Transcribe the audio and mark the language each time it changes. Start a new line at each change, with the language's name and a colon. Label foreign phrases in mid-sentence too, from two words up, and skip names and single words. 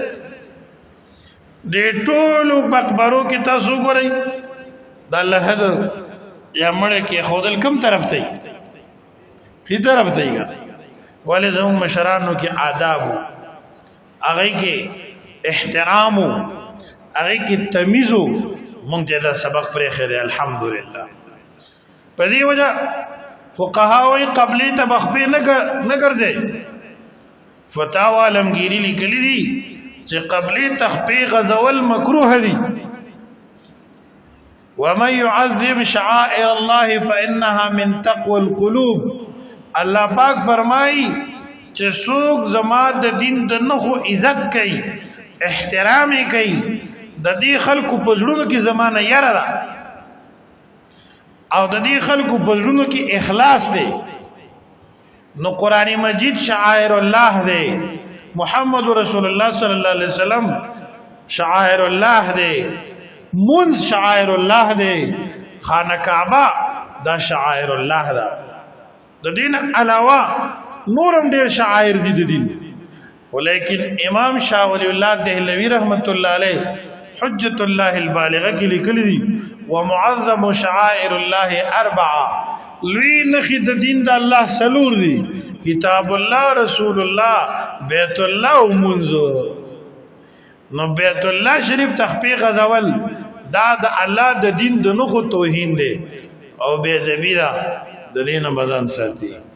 Pashto: دې ټولو مقبرو کې تاسو ګورئ د الله حضر یا مړی کې خودل کم طرف ته خي طرف ته یې ولې زموږ مشرانو کې آداب، هغه کې احترام، هغه کې تمیز، مونږ ته دا سبق پرې خېره الحمدلله. په دې وجہ فقها وی قبلی ته بخپې نه ګرځي. فتاوا علمگیری لیکلی دي چې قبلی تخپې غزول مکروه دي.
Arabic: ومن يعظم شعائر الله فإنها من تقوى القلوب.
Pashto: الله پاک فرمایي چې څوک زما د دین د نخو عزت کوي، احترام کوي، د دې خلکو په زړونو کې زمانه یره ده او د دې خلکو په زړونو کې اخلاص دی. نو قرآن مجید
Arabic: شعائر الله
Pashto: دی، محمد رسول الله
Arabic: صلی الله علیه وسلم شعائر الله
Pashto: دی، منز
Arabic: شعائر الله
Pashto: دی، خانه کعبه دا
Arabic: شعائر الله
Pashto: ده. د دین علاوه نورم ډیر شعائر دي د دین. ولیکن امام شاه ولی الله دهلوی
Arabic: رحمت الله علیه
Pashto: حجت الله البالغه کې لیکلی دي
Arabic: ومعظم شعائر الله اربعه.
Pashto: لوی نخي د دین د الله سلور دي: کتاب الله، رسول الله، بیت الله او منځ. نو بیت الله شریف تخفیق غزول دا د الله د دین د نخو توهین دی او بے ذبیره د دین بدن ساتي.